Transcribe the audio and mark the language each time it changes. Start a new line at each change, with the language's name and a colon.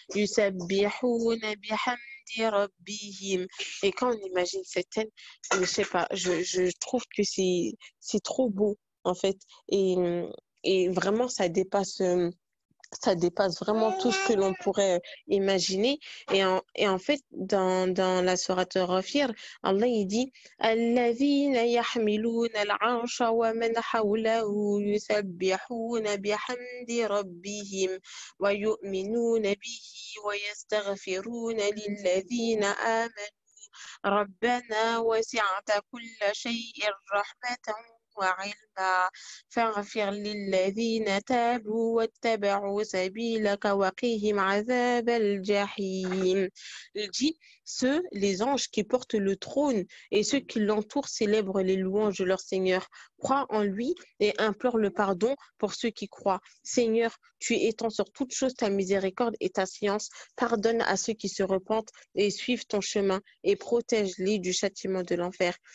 Arabic: Yusabbihuna bihamdi rabbihim.
French: Et quand on imagine cette scène, je sais pas, je trouve que c'est trop beau en fait et, et vraiment ça dépasse vraiment tout ce que l'on pourrait imaginer. Et en fait, dans la sourate Ghafir, Allah il dit
Arabic: الذين يحملون العرش ومن حوله يسبحون بحمد ربهم ويؤمنون به ويستغفرون للذين آمنوا ربنا وسعت كل شيء رحمة وعلما فاغفر للذين تابوا واتبعوا سبيلك وقهم عذاب الجحيم.
French: Il dit, ceux, les anges qui portent le trône et ceux qui l'entourent célèbrent les louanges de leur Seigneur, croient en lui et implorent le pardon pour ceux qui croient. Seigneur, tu étends sur toute chose ta miséricorde et ta science, pardonne à ceux qui se repentent et suivent ton chemin et protège-les du châtiment de l'enfer.